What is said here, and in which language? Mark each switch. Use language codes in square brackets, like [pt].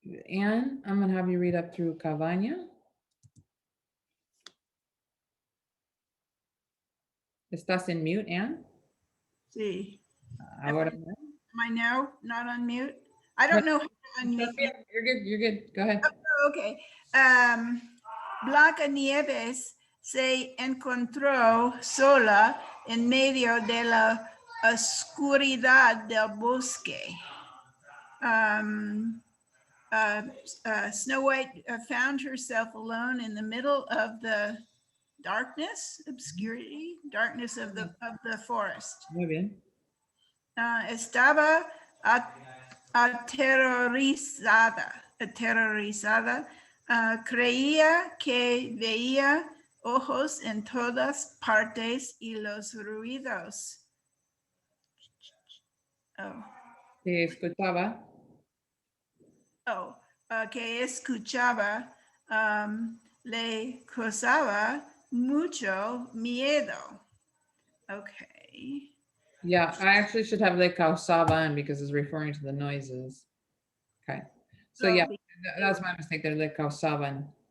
[en] Anne, I'm gonna have you read up through cabaña. [es] ¿Estás en mute, Anne? [en] See, [es] Ahora. [en] am I now not on mute? I don't know how to unmute. You're good, you're good. Go ahead. Okay. [es] Blancanieves se encontró sola en medio de la oscuridad del bosque. [en] Snow White found herself alone in the middle of the darkness, obscurity, darkness of the forest. [es] Muy bien. Estaba aterrorizada. Creía que veía ojos en todas partes y los ruidos. Que escuchaba. Que escuchaba le causaba mucho miedo. [en] Okay. Yeah, I actually should have [es] le causaban [en] because it's referring to the noises. Okay. So yeah, that's my mistake there, [es] le causaban.